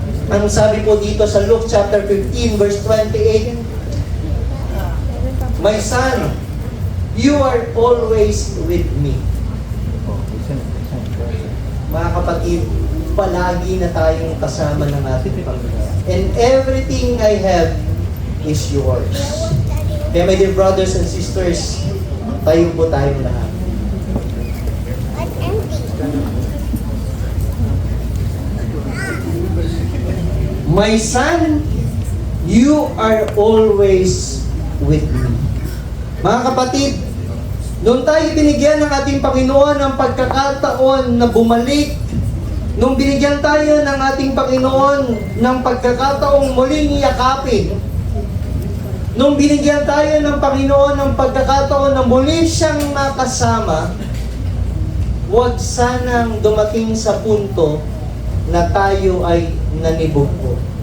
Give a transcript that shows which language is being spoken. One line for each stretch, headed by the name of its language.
Filipino: Ang sabi po dito sa
English: Luke chapter 15 verse 28, My son, you are always with me.
Filipino: Mga kapatid, palagi na tayong kasama ng ating Panginoon.
English: And everything I have is yours.
Filipino: Kaya
English: my dear brothers and sisters,
Filipino: tayo po tayong lahat.
English: My son, you are always with me.
Filipino: Mga kapatid, nung tayo binigyan ng ating Panginoon ng pagkakataon na bumalik, nung binigyan tayo ng ating Panginoon ng pagkakataong muling yakapin, nung binigyan tayo ng Panginoon ng pagkakataon na muli siyang makasama, huwag sanang dumating sa punto na tayo ay nanibugho.